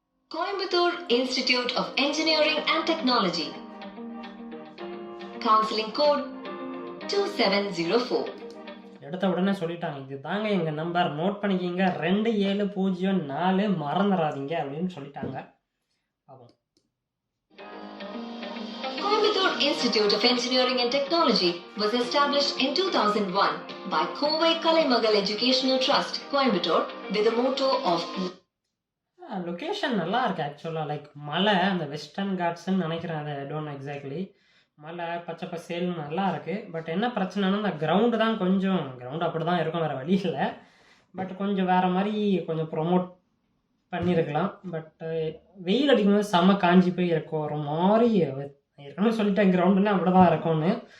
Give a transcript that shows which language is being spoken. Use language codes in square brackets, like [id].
[ta] Coimbatore institute of engineering and technology, counselling code 2704. எடுத்த உடனே சொல்லிட்டாங்க, இது தாங்க எங்கள் நம்பர், நோட் பண்ணிக்கிங்க 2704, மறந்துடாதீங்க அப்படின்னு சொல்லிட்டாங்க. ஆகும். [en] Coimbatore Institute of Engineering and Technology was established in 2001 by Kovai Kalaimagal Educational Trust, Coimbatore, with the motto of [ta] location நல்லா இருக்கு ஆக்சுவலாக. மலை, அந்த வெஸ்டர்ன் காட்ஸ்ன்னு நினைக்கிறேன், அதை டோன்ட் எக்ஸாக்ட்லி. மலை பச்சை பசேல்னு நல்லா இருக்குது. பட் என்ன பிரச்சனைனா அந்த கிரவுண்டு தான் கொஞ்சம், கிரவுண்டு அப்படி தான் இருக்கும், வேறு வழி இல்லை. பட் கொஞ்சம் வேறு மாதிரி கொஞ்சம் ப்ரொமோட் பண்ணியிருக்கலாம். பட் வெயில் அடிக்கும்போது செம்ம காஞ்சி போய் இருக்கும். ஒரு மாதிரி ஏற்கனவே சொல்லிட்டேன் கிரவுண்டுலாம் அப்படி தான் இருக்கும்னு.